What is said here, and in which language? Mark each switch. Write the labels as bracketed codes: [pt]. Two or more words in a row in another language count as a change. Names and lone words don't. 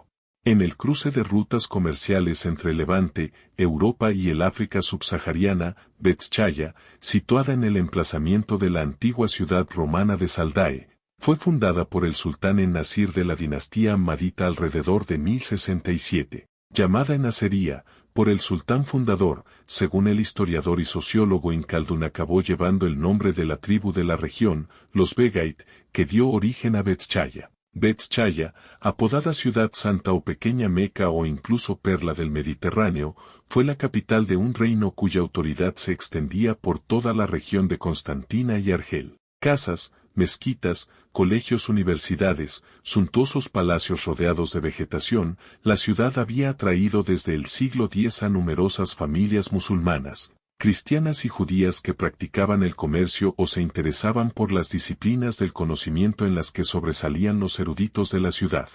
[es] En el cruce de rutas comerciales entre Levante, Europa y el África subsahariana, Betchaya, situada en el emplazamiento de la antigua ciudad romana de Saldae, fue fundada por el sultán en-Nasir de la dinastía Ahmadita alrededor de 1067. llamada Enacería, por el sultán fundador, según el historiador y sociólogo Ibn Khaldún, acabó llevando el nombre de la tribu de la región, los Begait, que dio origen a Betchaya. Betchaya, apodada Ciudad Santa o Pequeña Meca o incluso Perla del Mediterráneo, fue la capital de un reino cuya autoridad se extendía por toda la región de Constantina y Argel. Casas, mezquitas, colegios, universidades, suntuosos palacios rodeados de vegetación, la ciudad había atraído desde el siglo X a numerosas familias musulmanas, cristianas y judías que practicaban el comercio o se interesaban por las disciplinas del conocimiento en las que sobresalían los eruditos de la ciudad.